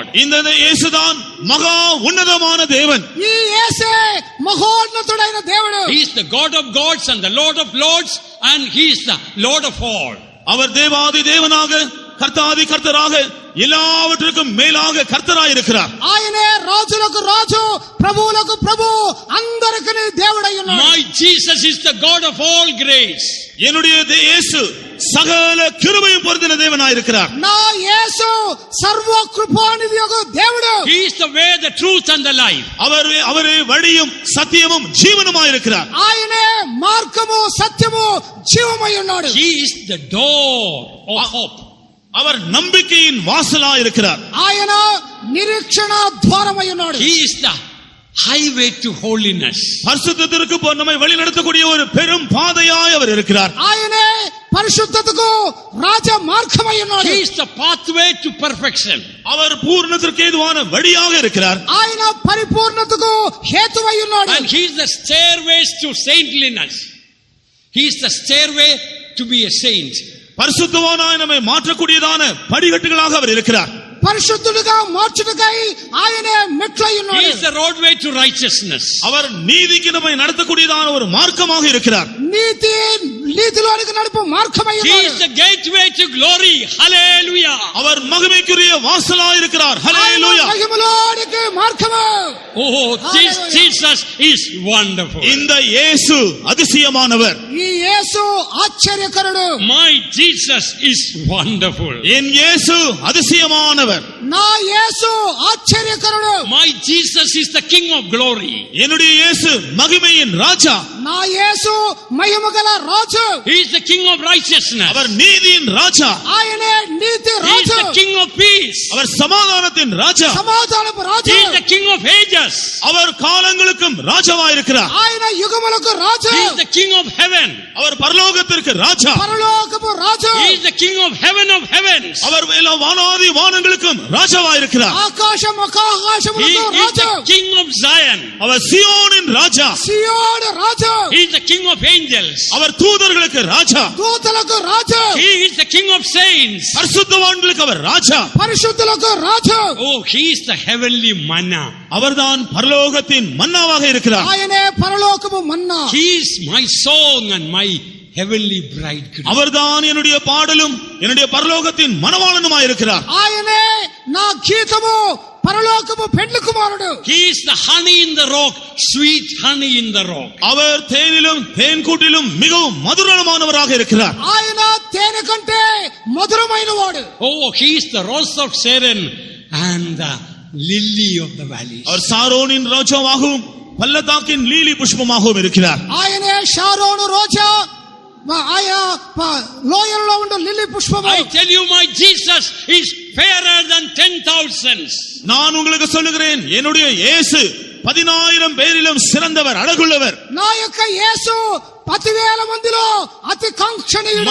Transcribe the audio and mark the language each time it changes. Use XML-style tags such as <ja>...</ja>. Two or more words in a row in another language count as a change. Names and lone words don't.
<ta>இந்த இயேசுதான் மகா உன்னதமான தேவன்.</ta> <te>ఈ యేసే మహోన్నతుడైన దేవుడు.</te> <en>He is the God of gods and the Lord of lords and He is the Lord of all.</en> <ta>அவர் தேவாதி தேவனாக கர்த்தாதி கர்த்தராக எல்லாவற்றுக்கும் மேலாக கர்த்தராயிருக்கிறார்.</ta> <te>ఆయనే రాజులకు రాజు, ప్రభువులకు ప్రభు, అందరికీ దేవుడై ఉన్నాడు.</te> <en>My Jesus is the God of all grace.</en> <ta>என்னுடைய இயேசு சகல கிருபையும் பொருந்தின தேவனாயிருக்கிறார்.</ta> <te>నా యేసు సర్వ కృపానిధియగు దేవుడు.</te> <en>He is the way, the truth and the life.</en> <ta>அவரே வழியும் சத்தியமும் ஜீவனுமாயிருக்கிறார்.</ta> <te>ఆయనే మార్గము, సత్యము, జీవమై ఉన్నాడు.</te> <en>He is the door of hope.</en> <ta>அவர் நம்பிக்கையின் வாசலாயிருக்கிறார்.</ta> <te>ఆయన నిరీక్షణ ద్వారమై ఉన్నాడు.</te> <en>He is the highway to holiness.</en> <ta>பரிசுத்தத்திற்கு நம்மை வழி நடத்தக்கூடிய ஒரு பெரும் பாதையாய் அவர் இருக்கிறார்.</ta> <te>ఆయనే పరిశుద్ధతకు రాజ మార్గమై ఉన్నాడు.</te> <en>He is the pathway to perfection.</en> <ta>அவர் பூரணத்திற்கு ஏதுவான வழியாக இருக்கிறார்.</ta> <te>ఆయన పరిపూర్ణతకు హేతువై ఉన్నాడు.</te> <en>And He is the stairways to saintliness. He is the stairway to be a saint.</en> <ta>பரிசுத்தவானாய் நம்மை மாற்றக்கூடியதான படிகட்டுகளாக அவர் இருக்கிறார்.</ta> <te>పరిశుద్ధులుగా మార్చుటకై ఆయనే మెట్లై</te> <en>He</en> <te>ఉన్నాడు.</te> <en>is the roadway to righteousness.</en> <ta>அவர் நீதிக்கு நம்மை நடத்தக்கூடியதான ஒரு மார்க்கமாக இருக்கிறார்.</ta> <te>నీతిలోనికి నడుపు మార్గమై</te> <en>He</en> <te>ఉన్నాడు.</te> <en>is the gateway to glory. Hallelujah.</en> <ta>அவர் மகிமைக்குரிய வாசலாய் இருக்கிறார். ஹல்லேலூயா.</ta> <te>మహిమలోనికి మార్గము.</te> <en>Oh, this Hallelujah. Jesus is wonderful.</en> <ta>இந்த இயேசு அதிசயமானவர்.</ta> <te>ఈ యేసు ఆశ్చర్యకరుడు.</te> <en>My Jesus is wonderful.</en> <ta>என் இயேசு அதிசயமானவர்.</ta> <te>నా యేసు ఆశ్చర్యకరుడు.</te> <en>My Jesus is the King of glory.</en> <ta>என்னுடைய இயேசு மகிமையின் ராஜா.</ta> <te>నా యేసు మహిమగల రాజు.</te> <en>He is the King of righteousness.</en> <ta>அவர் நீதியின் ராஜா.</ta> <te>ఆయనే నీతి</te> <en>He is</en> <te>రాజు.</te> <en>the King of peace.</en> <ta>அவர் சமாதானத்தின் ராஜா.</ta> <te>సమాధానపు రాజు.</te> <en>He is the King of ages.</en> <ta>அவர் காலங்களுக்கும் ராஜாவாயிருக்கிறார்.</ta> <te>ఆయన యుగములకు రాజు.</te> <en>He is the King of heaven.</en> <ta>அவர் பரலோகத்திற்கு ராஜா.</ta> <te>పరలోకపు రాజు.</te> <en>He is the King of heavens.</en> <ta>அவர் எல்லா வானாதி வானங்களுக்கும் ராஜாவாயிருக்கிறார்.</ta> <te>ఆకాశం</te> <en>He</en> <te>ఆకాశములకు</te> <en>is</en> <te>రాజు.</te> <en>the King of Zion.</en> <ta>அவர் சியோனின் ராஜா.</ta> <te>సియోను రాజు.</te> <en>He is the King of angels.</en> <ta>அவர் தூதர்களுக்கு ராஜா.</ta> <te>దూతలకు రాజు.</te> <en>He is the King of saints.</en> <ta>பரிசுத்தவான்களுக்கு அவர் ராஜா.</ta> <te>పరిశుద్ధులకు రాజు.</te> <en>Oh, He is the heavenly manna.</en> <ta>அவர்தான் பரலோகத்தின் மன்னாவாக இருக்கிறார்.</ta> <te>ఆయనే పరలోకము మన్నా.</te> <en>He is my song and my heavenly bridegroom.</en> <ta>அவர்தான் என்னுடைய பாடலும் என்னுடைய பரலோகத்தின் மணவாளனுமாய் இருக்கிறார்.</ta> <te>ఆయనే నా గీతము పరలోకము పెండ్లి కుమారుడు.</te> <en>He is the honey in the rock, sweet honey in the rock.</en> <ta>அவர் தேனிலும் தேன் கூட்டிலும் மிகவும் மதுரமானவராக இருக்கிறார்.</ta> <te>ఆయన తేనె కంటే మధురమైన వాడు.</te> <en>Oh, he is the rose of Sharon and the lily of the valley.</en> <ta>அவர் சாரோனின் ரோஜாவாகவும் பள்ளத்தாக்கின் லீலி புஷ்பமாகவும் இருக்கிறார்.</ta> <te>ఆయనే షారోను రోజా ఆయా లోయల్లో ఉండే లిల్లీ పుష్పము.</te> <en>I tell you, my Jesus is fairer than 10,000s.</en> <ta>நான் உங்களுக்கு சொல்லுகிறேன், என்னுடைய இயேசு 10,000 பேரிலும் சிறந்தவர், அழகுள்ளவர்.</ta> <te>నా యొక్క యేసు 10,000 మందిలో అతి కాంక్షణీయుడు.</te>